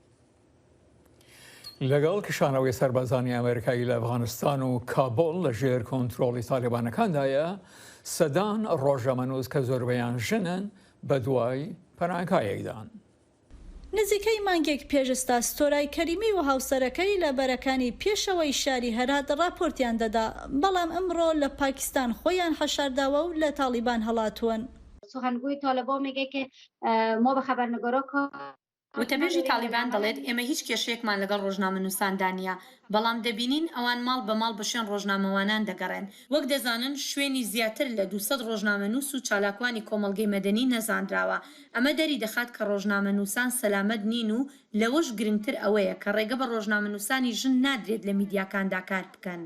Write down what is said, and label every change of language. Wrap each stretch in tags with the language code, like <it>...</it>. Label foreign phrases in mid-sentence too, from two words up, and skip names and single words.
<ckb>لەگەڵ کشانەوەی سەربازانی ئەمریکایی لە ئەفغانستان و کابۆڵ لە ژێر کۆنتڕۆڵی تالیبانەکاندایە سەدان ڕۆژەمەنووس کە زۆربەیان ژنن بە دوای پەناهگایەکدان. نزیکەی مانگێک پێشستا ستۆرای کەریمی و هاوسەرەکەی لە بەرەکانی پێشەوەی شاری هەرات راپۆرتیان دەدا بەڵام ئەمڕۆ لە پاکستان خۆیان حەشارداوە و لە تالیبان هەڵاتوون.</ckb> <fa>سخنگوی طالبان میگه که ما به خبرنگارا</fa> <ckb>وتەبێژی تالیبان دەڵێت ئێمە هیچ کێشەیەکمان لەگەڵ ڕۆژنامەنووساندا نیە بەڵام دەبینین ئەوان ماڵ بە ماڵ بە شوێن ڕۆژنامەوانان دەگەڕێن وەک دەزانن شوێنی زیاتر لە 200 ڕۆژنامەنووس و چالاکوانی کۆمەڵگەی مەدەنی نەزانراوە ئەمە دەری دەخات کە ڕۆژنامەنووسان سەلامەت نین و لەوەش گرنگتر ئەوەیە کە ڕێگە بە ڕۆژنامەنووسانی ژن نادرێت لە میدیاکاندا کار بکەن.</ckb>